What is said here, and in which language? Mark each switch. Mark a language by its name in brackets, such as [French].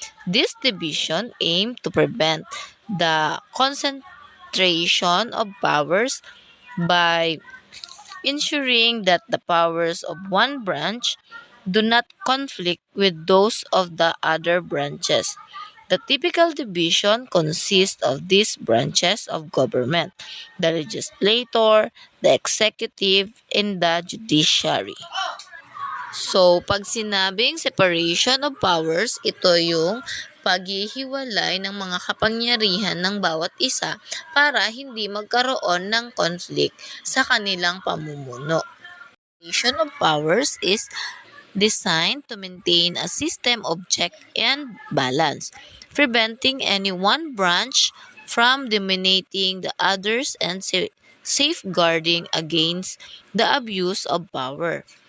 [English] This division aimed to prevent the concentration of powers by ensuring that the powers of one branch do not conflict with those of the other branches. The typical division consists of these branches of government: the legislature, the executive, and the judiciary. [Filipino] So, pag sinabing separation of powers, ito yung paghihiwalay ng mga kapangyarihan ng bawat isa para hindi magkaroon ng conflict sa kanilang pamumuno. [English] Separation of powers is designed to maintain a system of check and balance, preventing any one branch from dominating the others and safeguarding against the abuse of power.